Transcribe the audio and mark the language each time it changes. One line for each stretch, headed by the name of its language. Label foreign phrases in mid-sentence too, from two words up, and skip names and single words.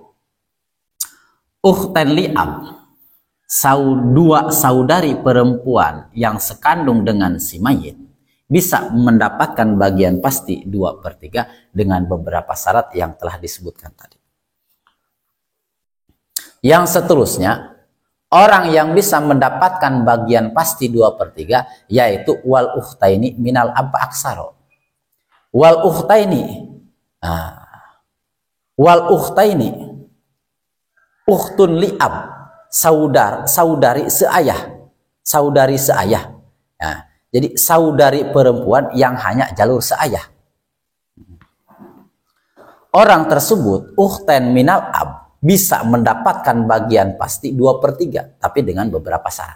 Arabic: أختان لأب,
Indonesian: dua saudari perempuan yang sekandung dengan si mayit, bisa mendapatkan bagian pasti 2/3 dengan beberapa syarat yang telah disebutkan tadi. Yang seterusnya, orang yang bisa mendapatkan bagian pasti 2/3 yaitu
Arabic: والأختين من الأب أكثر. والأختين أخت لأب,
Indonesian: saudari seayah. Nah, jadi saudari perempuan yang hanya jalur seayah. Orang tersebut
Arabic: أختان من الأب
Indonesian: bisa mendapatkan bagian pasti 2/3, tapi dengan beberapa syarat.